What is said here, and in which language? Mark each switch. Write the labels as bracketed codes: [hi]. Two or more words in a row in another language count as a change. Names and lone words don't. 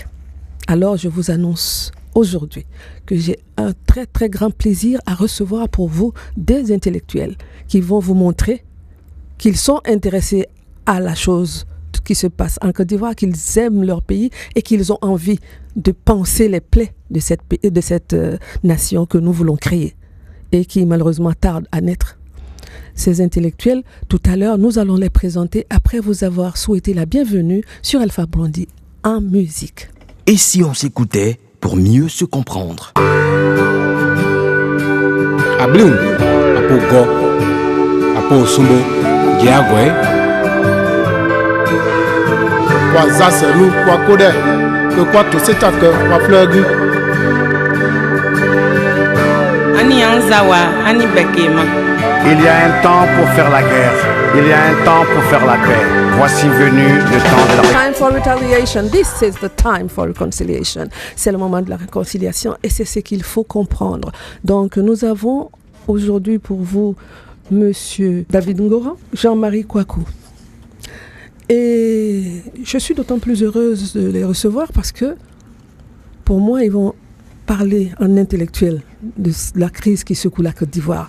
[fr] Alors je vous annonce aujourd'hui que j'ai un très très grand plaisir à recevoir pour vous des intellectuels qui vont vous montrer qu'ils sont intéressés à la chose qui se passe en Côte d'Ivoire, qu'ils aiment leur pays et qu'ils ont envie de penser les plaies de cette nation que nous voulons créer et qui malheureusement tarde à naître. Ces intellectuels, tout à l'heure, nous allons les présenter après vous avoir souhaité la bienvenue sur Alpha Blondie en musique. Et si on s'écoutait pour mieux se comprendre? Abloum, Apo Go, Apo Sumbo, Diagwe, Kwa Zaseru, Kwa Kode, Kwa Tosetake, Kwa Fleugu. Ani Anzawa, Ani Bekema. Il y a un temps pour faire la guerre. Il y a un temps pour faire la paix. Voici venu le temps de la [en] Time for retaliation. This is the time for reconciliation. [fr] C'est le moment de la réconciliation et c'est ce qu'il faut comprendre. Donc nous avons aujourd'hui pour vous Monsieur David Ngora, Jean-Marie Kouakou. Et je suis d'autant plus heureuse de les recevoir parce que pour moi ils vont parler en intellectuel de la crise qui secoue la Côte d'Ivoire.